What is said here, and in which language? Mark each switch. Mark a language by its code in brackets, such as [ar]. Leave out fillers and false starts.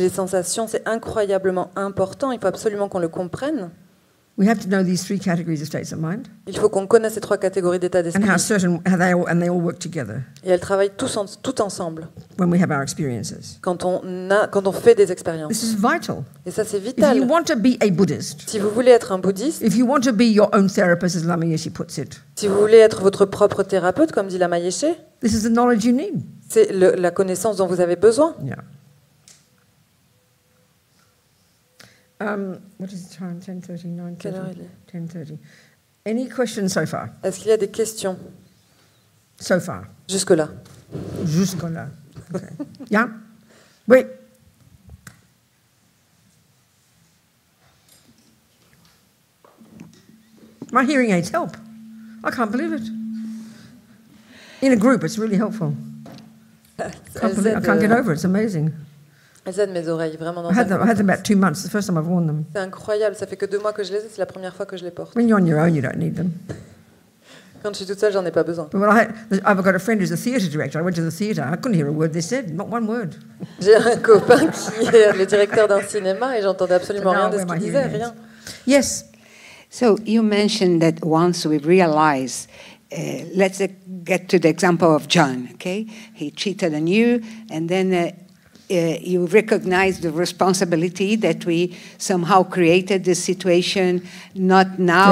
[fr] les sensations, c'est incroyablement important. Il faut absolument qu'on le comprenne. [en] We have to know these 3 categories of states of mind [fr] Il faut qu'on connaisse ces 3 catégories d'état d'esprit. [en] and they all work together [fr] Et elles travaillent tout ensemble [en] when we have our experiences. [fr] quand on fait des expériences. [en] This is vital. [fr] Et ça, c'est [en] If you [fr] vital. [en] want to be a Buddhist, [fr] Si vous voulez être un bouddhiste, [en] if you want to be your own therapist, as Lama Yeshe puts it, [fr] si vous voulez être votre propre thérapeute, comme dit Lama Yeshe, [en] this is the knowledge you need. [fr] c'est la connaissance dont vous avez besoin. Yeah. [en] What is the time? 10:30, 9:30? [fr] Quelle heure il est? [en] 10:30. Any questions so far? [fr] Est-ce qu'il y a des questions [en] So far. [fr] jusque-là? Jusque-là. Okay. Yeah? Oui. [en] My hearing aids help. I can't believe it. In a group, it's really helpful. I can't get over it. It's amazing. [fr] Elles aident mes oreilles, vraiment. Dans [en] I had [fr] un [en] them about 2 months. The first time I've worn them. [fr] C'est incroyable, ça fait que 2 mois que je les ai, c'est la première fois que je les porte. [en] When you're on your own, you don't need them. [fr] Quand je suis toute seule, j'en ai pas besoin. [en] But when I've got a friend who's a theatre director. I went to the theatre. I couldn't hear a word they said. Not one word. [fr] J'ai un copain qui est le directeur d'un cinéma et j'entendais absolument rien de ce qu'il disait, rien. [en] Yes. So you mentioned that once we realize, let's get to the example of John, okay? He cheated on you, and then you recognize the responsibility that we somehow created this situation, not now,